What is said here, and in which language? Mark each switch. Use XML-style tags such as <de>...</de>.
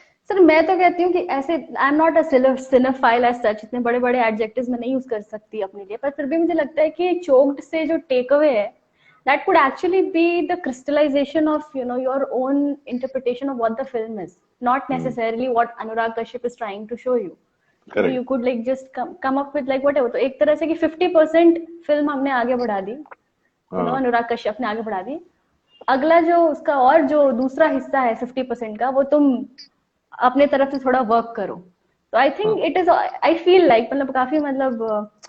<hi>Sir मैं तो कहती हूँ कि ऐसे</hi> <en>I am not a cinephile as such,</en> <hi>इतने बड़े बड़े एडजेक्टिव्स मैं नहीं यूज कर सकती अपने लिए, पर फिर भी मुझे लगता है कि चोक्ड से जो टेक अवे है</hi> <en>that could actually be the crystallization of your own interpretation of what the film is, not hmm. necessarily what Anurag Kashyap is trying to show you. You correct. could like just come up with like whatever.</en> <hi>तो एक तरह से कि 50% film हमने आगे बढ़ा दी, हाँ। अनुराग कश्यप ने आगे बढ़ा दी। अगला जो उसका और जो दूसरा हिस्सा है 50% का, वो तुम अपने तरफ से थोड़ा वर्क करो। तो</hi> <en>I</en> <hi>हाँ।</hi> <en>think it is, I feel like</en> <hi>मतलब काफी मतलब</hi>